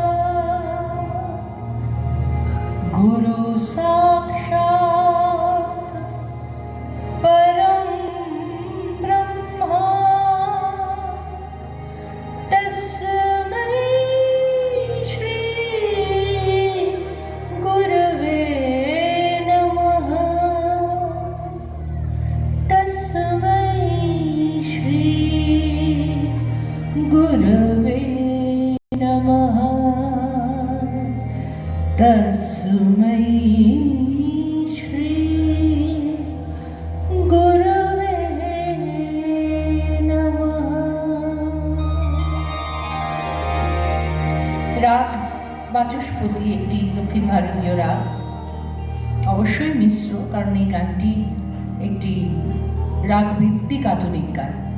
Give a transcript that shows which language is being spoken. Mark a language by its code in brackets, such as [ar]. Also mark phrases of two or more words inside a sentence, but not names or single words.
[sa] गुरु साक्षात् परं ब्रह्मा तस्मै श्री गुरवे नमः। तस्मै श्री गुरवे नमः। [bn] तस्मै রাগ বাচস্পতি একটি দক্ষিণ ভারতীয় রাগ, অবশ্যই মিশ্র, কারণ এই গানটি একটি রাগ ভিত্তিক আধুনিক গান।